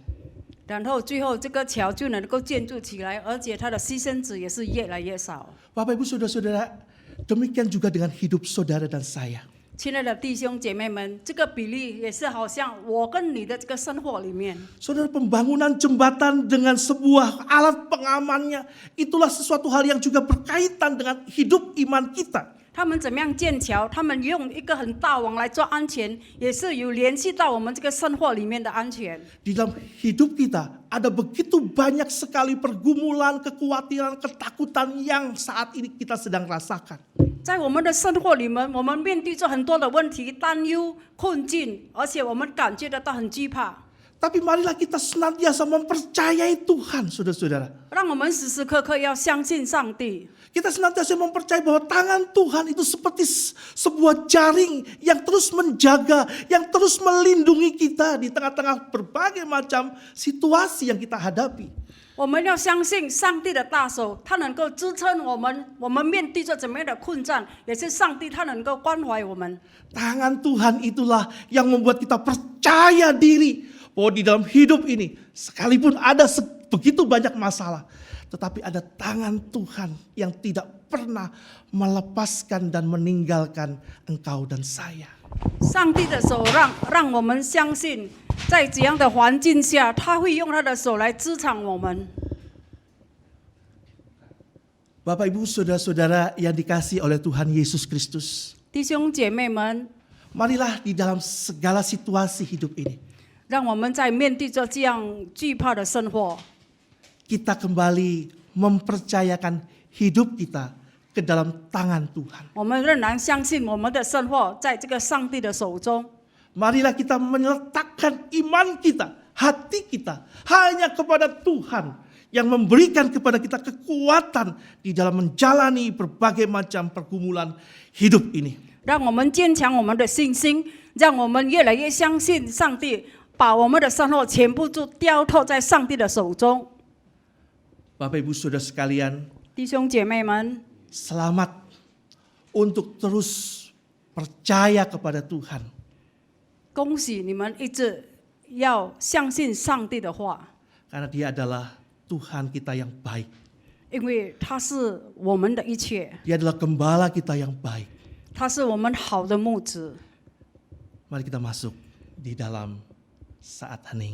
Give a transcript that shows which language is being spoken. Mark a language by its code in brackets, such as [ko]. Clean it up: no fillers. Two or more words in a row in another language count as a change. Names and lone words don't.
[zh] 然后最后这个桥就能够建筑起来，而且它的牺牲者也是越来越少。 [id] Bapak Ibu Saudara-saudara, demikian juga dengan hidup saudara dan saya. [zh] 亲爱的弟兄姐妹们，这个比例也是好像我跟你的这个生活里面。 [id] Saudara, pembangunan jembatan dengan sebuah alat pengamannya, itulah sesuatu hal yang juga berkaitan dengan hidup iman kita. [zh] 他们怎么样建桥？他们用一个很大网来做安全，也是有联系到我们这个生活里面的安全。 [id] Di dalam hidup kita ada begitu banyak sekali pergumulan, kekhawatiran, ketakutan yang saat ini kita sedang rasakan. [zh] 在我们的生活里面，我们面对着很多的问题、担忧、困境，而且我们感觉得到很惧怕。 [id] Tapi marilah kita senantiasa mempercayai Tuhan, saudara-saudara. [zh] 让我们时时刻刻要相信上帝。 [id] Kita senantiasa mempercayai bahwa tangan Tuhan itu seperti sebuah jaring yang terus menjaga, yang terus melindungi kita di tengah-tengah berbagai macam situasi yang kita hadapi. [zh] 我们要相信上帝的大手，他能够支撑我们。我们面对着怎么样的困战，也是上帝他能够关怀我们。 [id] Tangan Tuhan itulah yang membuat kita percaya diri bahwa di dalam hidup ini sekalipun ada begitu banyak masalah, tetapi ada tangan Tuhan yang tidak pernah melepaskan dan meninggalkan engkau dan saya. [zh] 上帝的手让我们相信，在怎样的环境下，他会用他的手来支撑我们。 [id] Bapak Ibu Saudara-saudara yang dikasihi oleh Tuhan Yesus Kristus, [zh] 弟兄姐妹们， [id] marilah di dalam segala situasi hidup ini [zh] 让我们在面对着这样惧怕的生活， [id] kita kembali mempercayakan hidup kita ke dalam tangan Tuhan. [zh] 我们仍然相信我们的生活在这个上帝的手中。 [id] Marilah kita meletakkan iman kita, hati kita hanya kepada Tuhan yang memberikan kepada kita kekuatan di dalam menjalani berbagai macam pergumulan hidup ini. [zh] 让我们坚强我们的信心，让我们越来越相信上帝，把我们的生活全部都交托在上帝的手中。 [id] Bapak Ibu Saudara sekalian, [zh] 弟兄姐妹们， [id] selamat untuk terus percaya kepada Tuhan. [zh] 恭喜你们一直要相信上帝的话， [id] Karena Dia adalah Tuhan kita yang baik. [zh] 因为他是我们的一切， [id] Dia adalah gembala kita yang baik. [zh] 他是我们好的牧者。 [id] Mari kita masuk di dalam saat hening.